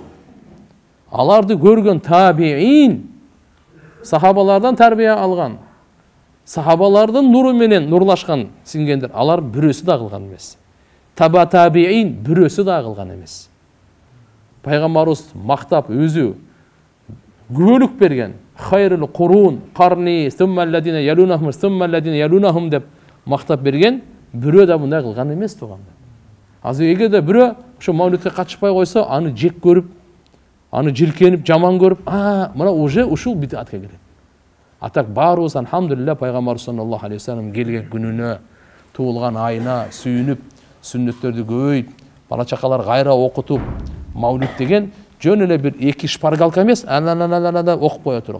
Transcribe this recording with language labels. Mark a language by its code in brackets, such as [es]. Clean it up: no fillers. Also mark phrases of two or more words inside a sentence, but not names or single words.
[ky] Аларды көргөн табиин, сахабалардан тарбия алган, сахабалардын нуру менен нурлашкан сиңгендер, алар бирөөсү да кылган эмес. Таба табиин бирөөсү да кылган эмес. Пайгамбарыбыз мактап өзү күбөлүк берген. [ar] خير القرون قرني ثم الذين يلونهم ثم الذين يلونهم [ky] деп мактап берген, бирөө да мындай кылган эмес туганда. Азыр эгерде бирөө ошо маулитке катышпай койсо, аны жек көрүп, аны жиркенип, жаман көрүп, мына уже ушул бидатка кирет. Атак баарыбыз алхамдулилля пайгамбар [ar] صلى الله عليه وسلم [ky] келген күнүнө, туулган айына сүйүнүп, сүннөттөрдү көбөйүп, бала чакалар кайра окутуп, маулит деген жөн эле бир эки шпаргалка эмес, окуп кое турган.